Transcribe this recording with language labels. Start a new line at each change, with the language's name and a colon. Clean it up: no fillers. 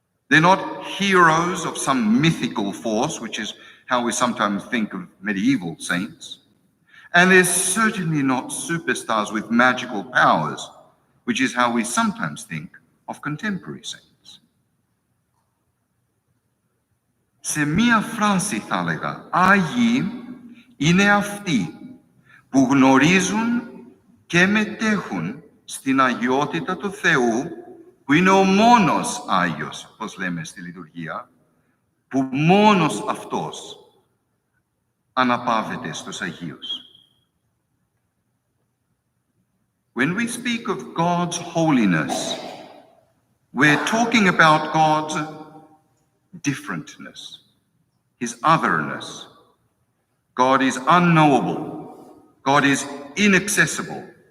English: They're not heroes of some mythical force, which is how we sometimes think of medieval saints. And they're certainly not superstars with magical powers, which is how we sometimes think of contemporary saints.
Greek: Σε μία φράση θα έλεγα, Άγιοι είναι αυτοί που γνωρίζουν και μετέχουν στην αγιότητα του Θεού, που είναι ο μόνος Άγιος, όπως λέμε στη λειτουργία, που μόνος αυτός αναπαύεται στους Αγίους.
English: When we speak of God's holiness, we're talking about God's differentness, his otherness. God is unknowable. God is inaccessible.